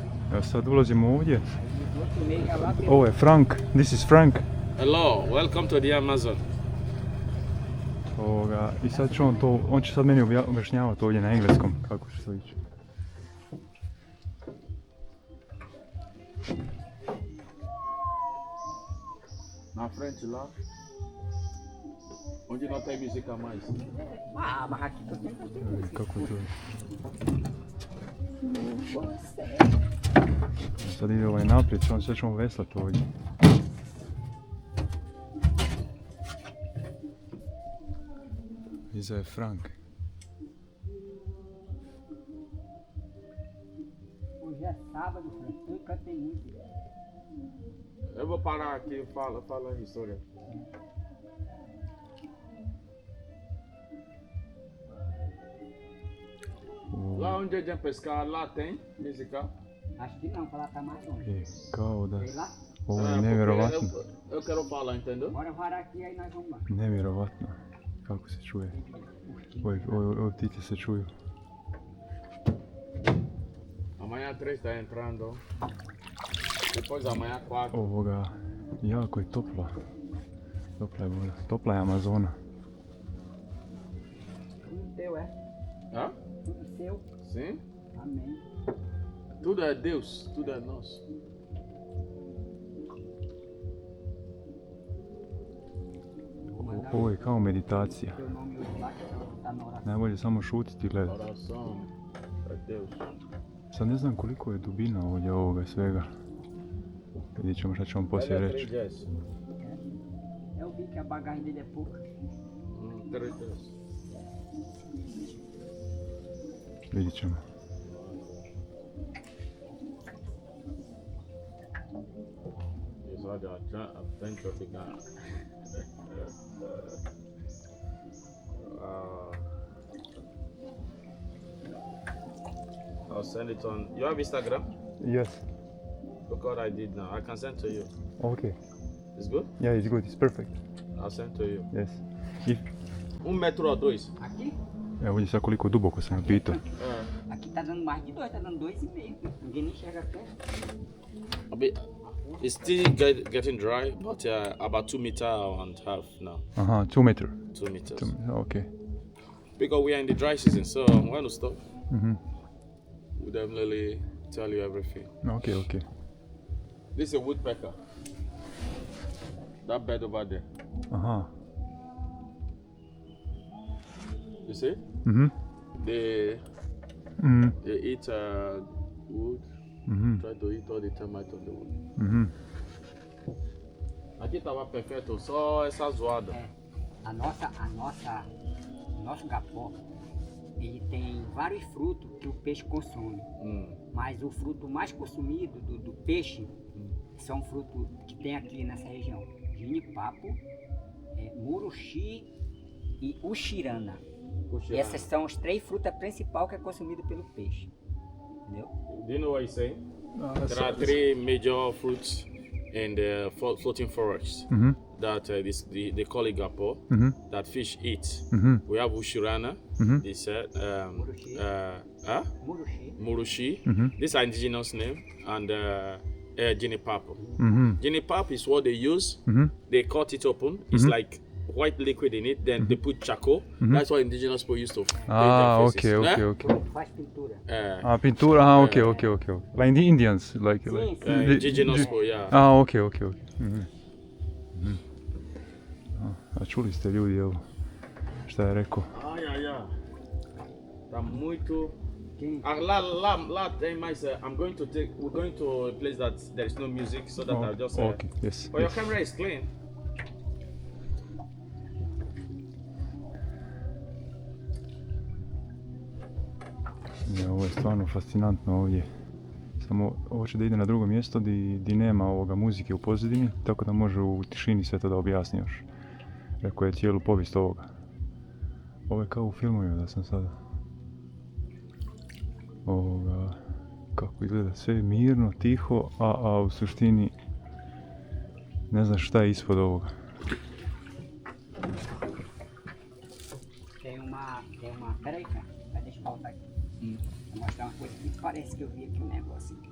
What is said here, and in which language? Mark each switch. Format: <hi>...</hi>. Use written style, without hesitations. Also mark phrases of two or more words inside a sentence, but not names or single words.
<bs>Evo sad ulazimo ovdje. Ovo je Frank,</bs> <en>this is Frank. Hello, welcome to the Amazon.</en> <bs>I sad će on će sad meni objašnjavati ovdje na engleskom kako će to ići.</bs> <pt>Na frente lá. Onde não tem música mais? Ah, mas aqui tô tendo.</pt> <bs>Kako to je? Sad ide ovaj naprijed, sve ćemo veslati ovdje. Iza je Frank.</bs> <pt>Hoje é sábado, eu cantei muito. Eu vou parar aqui e fala a história. Lá onde a gente pescar, lá tem música? Acho que não, pra lá tá mais longe.</pt> <bs>Kao da...</bs> <pt>Sei lá.</pt> <bs>Ovo je nevjerovatno.</bs> <pt>Eu quero falar, entendeu? Bora varar aqui aí nós vamos lá.</pt> <bs>Nevjerovatno. Kako se čuje. Ove ptice se čuju.</bs> <pt>Amanhã 3 está entrando. Depois amanhã 4.</pt> <bs>Ovoga, jako je topla. Topla je voda. Topla je Amazona.</bs> <pt>Tudo teu, é? Hã? Tudo seu. Sim? Amém. Tudo é Deus, tudo é nosso.</pt> <bs>Ovo je kao meditacija.</bs> <pt>Teu nome hoje lá que tá na oração.</pt> <bs>Najbolje samo šutiti i gledati.</bs> <pt>Oração é Deus.</pt> <bs>Sad ne znam koliko je dubina ovdje ovoga svega. Vidjet ćemo šta će vam poslije</bs> <pt>Olha</pt> <bs>reći. 3</bs> <pt>Eu vi que a bagagem dele é pouca. 3.</pt> <bs>Vidjet ćemo.</bs> <pt>Olha, a frente vai ficar.</pt> <en>I'll send it on. You have Instagram? Yes. Look what I did now. I can send to you. Okay. It's good? Yeah, it's good. It's perfect. I'll send to you. Yes.</en> <pt>1 metro ou 2? Aqui?</pt> <bs>Evo vidi sad koliko duboko sam pitao.</bs> <pt>Aqui tá dando mais de 2, tá dando 2,5. Ninguém nem enxerga perto.</pt> <en>It's still getting dry, but about 2 meters and a half now. Aha, 2 meter. 2 meters. Okay. Because we are in the dry season, so when to stop, Mhm. we definitely tell you everything. Okay. This is a woodpecker. That bed over there. Aha. You see? Mhm. They Mhm. eat wood. Mhm. Try to eat all the termites on the wood. Mhm.</en> <pt>Aqui tava perfeito, só essa zoada. É, o nosso gapó, ele tem vários frutos que o peixe consome. Mas o fruto mais consumido do peixe são frutos que tem aqui nessa região. Ginipapo, muruxi e uxirana. Essas são as 3 frutas principais que é consumido pelo peixe. Entendeu?</pt> <en>Do you know what he's saying? There are 3 major fruits in the floating forests that they call it gapo, that fish eat. We have ushirana, they said, murushi. These are indigenous name, and ginipapo. Ginipapo is what they use. They cut it open. It's like white liquid in it. Then they put charcoal. That's what indigenous people used to paint their faces. Okay.</en> <pt>Faz pintura. Pintura,</pt> <en>okay. Like the Indians, like...</en> <pt>Sim,</pt> <en>Indigenous people, yeah. Okay. Mhm.</en> <bs>A čuli ste ljudi, evo, šta je rekao? Ja.</bs> <pt>Tá muito. Lá tem mais.</pt> <en>We're going to a place that there is no music, so that I'll just. Okay, yes. But your camera is clean.</en> <bs>Ja, ovo je stvarno fascinantno ovdje. Samo ovo će da ide na drugo mjesto di nema ovoga muzike u pozadini, tako da može u tišini sve to da objasni još. Rekao je cijelu povijest ovoga. Ovo je kao u filmovima da sam sada. Ovoga, kako izgleda, sve je mirno, tiho, a u suštini ne znaš šta je ispod ovoga.</bs> <pt>Tem uma... Peraí, cara. Deixa eu voltar aqui. Vou mostrar uma coisa que parece que eu vi aqui um negócio aqui.</pt>